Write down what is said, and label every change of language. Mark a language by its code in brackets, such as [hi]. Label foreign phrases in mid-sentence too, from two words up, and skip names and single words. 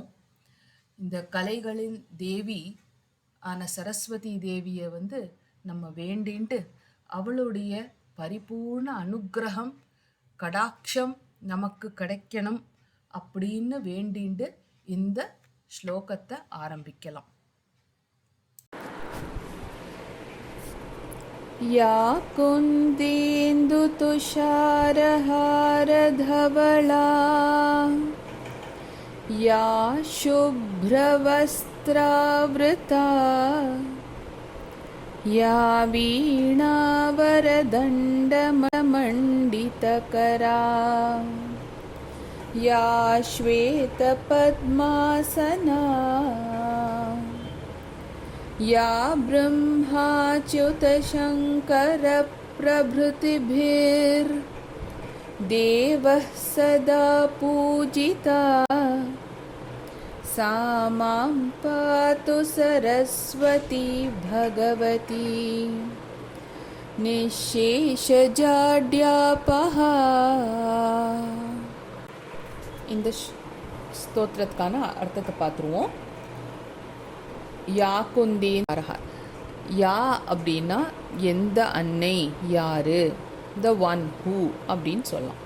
[ta] இந்த கலைகளின் தேவி ஆன சரஸ்வதி தேவியை நம்ம வேண்டின்ட்டு அவளுடைய பரிபூர்ண அனுக்கிரகம் கடாட்சம் நமக்கு கிடைக்கணும் அப்படின்னு வேண்டிண்டு இந்த ஸ்லோகத்தை ஆரம்பிக்கலாம். [sa] या कुन्देन्दुतुषारहारधवला या शुभ्रवस्त्रावृता या वीणावरदण्डमण्डितकरा या श्वेतपद्मासना या ब्रह्माच्युतशङ्करप्रभृतिभिर्देवः सदा पूजिता सा मां पातु सरस्वती भगवती निःशेषजाड्यापहा. [ta] இந்த ஸ்தோத்திரத்துக்கான அர்த்தத்தை பார்த்துருவோம். யா குந்தேன், யா அப்படின்னா எந்த அன்னை, யாரு, [en] the one who [ta] அப்படின்னு சொல்லலாம்.